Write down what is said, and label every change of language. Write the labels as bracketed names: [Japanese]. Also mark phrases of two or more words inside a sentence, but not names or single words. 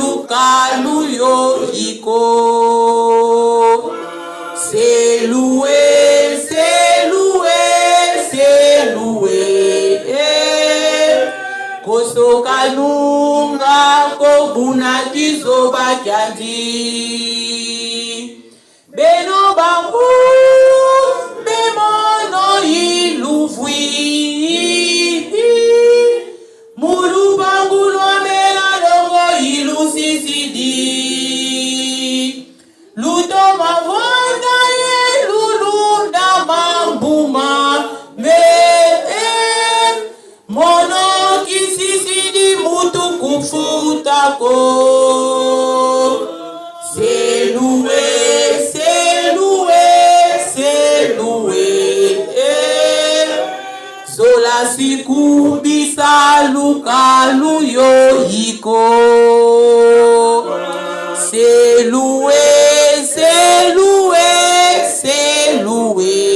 [Kongo] kaluyo iko. [French] C'est loué, c'est loué, c'est loué. [Kongo] Kosoka nunga kobuna kizoba kyandi. Beno bangu bemono iluvwi. Mulu bangu lomela longo ilusisidi. Luto mavonda ye lulunda mambuma. Mono kisisidi mutu kufutako. [French] C'est loué, c'est loué, c'est loué. [Kongo] Zola sikubisa lukalu yo iko. [French] C'est loué, c'est loué, c'est loué.